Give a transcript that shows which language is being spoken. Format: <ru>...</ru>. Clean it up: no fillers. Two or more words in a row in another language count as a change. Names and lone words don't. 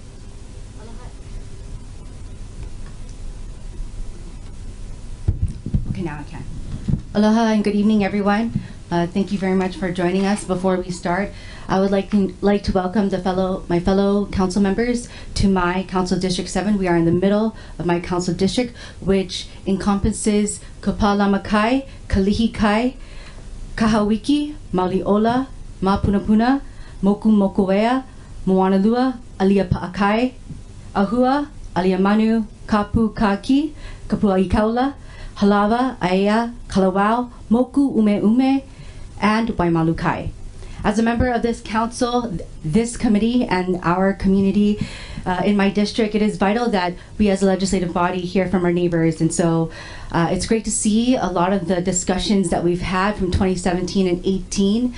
<en>Okay, now I can. Aloha and good evening, everyone. Thank you very much for joining us. Before we start, I would like to welcome my fellow council members to my Council District 7. We are in the middle of my council district, which encompasses Kapalamakai, Kalihikai, Kahawiki, Maliola, Mapunapuna, Moku Mokuwea, Moanalua, Alia Pa'akai, Ahua, Alia Manu, Kapu Kaki, Kapua Ikaula, Halawa, Aea, Kalawao, Moku Ume Ume, and Waimalukai. As a member of this council, this committee, and our community in my district, it is vital that we as a legislative body hear from our neighbors. And so it's great to see a lot of the discussions that we've had from 2017 and 18.</en>